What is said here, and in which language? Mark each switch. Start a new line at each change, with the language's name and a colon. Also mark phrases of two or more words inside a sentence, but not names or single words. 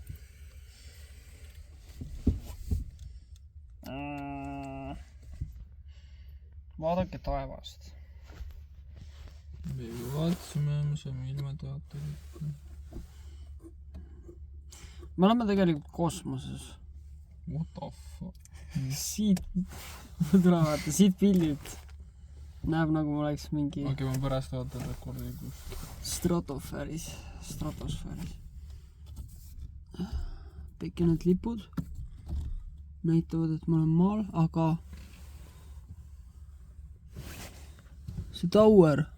Estonian: Vaadake taevast. Me vaatasime, me saime ilma teatada ikka. Me oleme tegelikult kosmoses.
English: What the fuck?
Estonian: Siit, tule vaata, siit pildilt näeb nagu ma oleks mingi Okei, ma pärast vaatan rekordi kus. stratosfääris. Kõik need lipud näitavad, et ma olen maal, aga see tower.